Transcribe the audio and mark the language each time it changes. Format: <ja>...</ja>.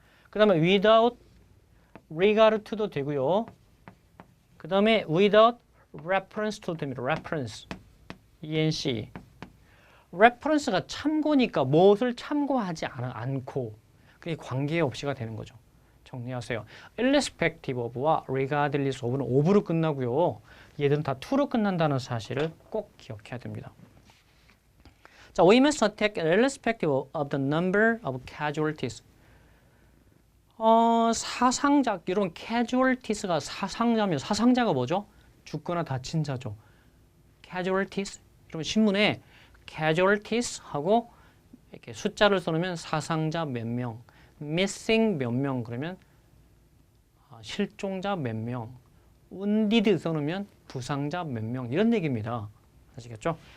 <ko>그 다음에</ko> <en>without regard to</en> <ko>도 되고요. 그 다음에</ko> <en>without reference to</en> <ko>도 됩니다.</ko> <en>reference, ENC.</en> <ko>reference가 참고니까 무엇을 참고하지 않고 그게 관계없이가 되는 거죠. 정리하세요. irrespective of와 regardless of는 of로 끝나고요. 얘들은 다 to로 끝난다는 사실을 꼭 기억해야 됩니다.</ko> <en>자, we must attack irrespective of the number of casualties.</en> <ko>사상자, 여러분 casualties가 사상자면 사상자가 뭐죠? 죽거나 다친 자죠. casualties. 여러분 신문에 casualties 하고 이렇게 숫자를 써놓으면 사상자 몇 명, missing 몇 명 그러면 실종자 몇 명, wounded 써놓으면 부상자 몇 명 이런 얘기입니다. 아시겠죠?</ko>